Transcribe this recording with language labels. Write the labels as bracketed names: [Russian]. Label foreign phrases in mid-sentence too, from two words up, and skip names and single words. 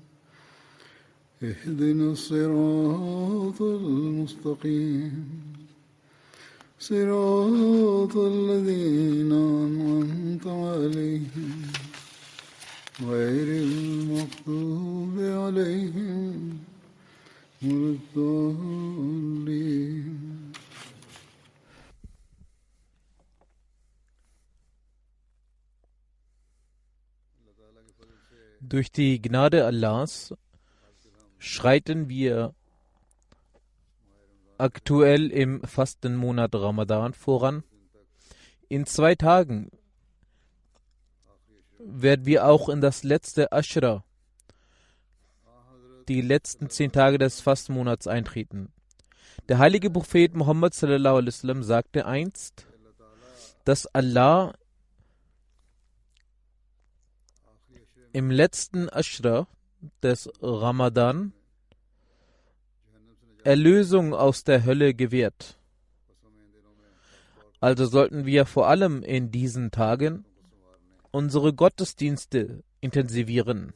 [Arabic] اهدنا الصراط المستقيم صراط الذين أنعمت عليهم غير المغضوب عليهم ولا الضالين. [German] Durch die Gnade Allahs schreiten wir aktuell im Fastenmonat Ramadan voran. In 2 Tagen werden wir auch in das letzte Ashra, die letzten 10 Tage des Fastenmonats eintreten. Der heilige Prophet Muhammad [Arabic] صلى الله عليه وسلم [German] sagte einst, dass Allah im letzten Ashra des Ramadan Erlösung aus der Hölle gewährt. Also sollten wir vor allem in diesen Tagen unsere Gottesdienste intensivieren.